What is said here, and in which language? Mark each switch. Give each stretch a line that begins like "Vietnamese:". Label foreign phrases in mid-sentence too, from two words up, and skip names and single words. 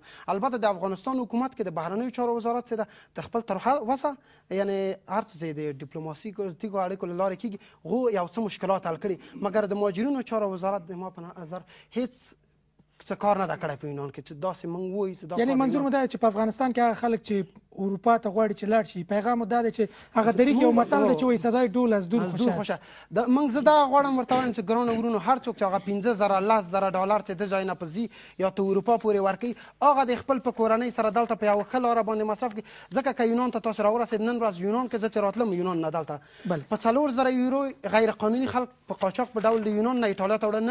Pashto: البته د افغانستان حکومت کې د بهرنیو چارو وزارت چې ده د خپل تر وسه یعنې هر څه چې د ډیپلوماسیکو اړیکو له لارې کېږي هغو یو څه مشکلات حل کړي. مګر د مهاجرینو چارو وزارت د ما په نظر هېڅ څه کار نه ده کړی په یونان کې چې داسې موږ وایو چې دا یعنې منظور مو دا دی چې په افغانستان کې هغه خلک چې اروپا ته غواړي چې لاړ شي پیغام مو دا دی چې هغه دریک یو متل دی چې وایي
Persian: صدای ډول از دور خوش است.
Pashto: موږ زه دغه غواړم ورته وایم چې ګرانو ورونو هر څوک چې هغه 15,000 $10,000 چې د ځای نه په ځي یا ته اروپا پورې ورکوي هغه د خپل په کورنۍ سره دلته په یوه ښه لاره باندې مصرف کړي. ځکه که یونان ته تاسو راورسېد نن ورځ یونان کې زه چې راتلم یونان نه دلته په 4,000 یورو غیر قانوني خلک په قاچاق په ډول د یونان نه ایټالیا ته وړه.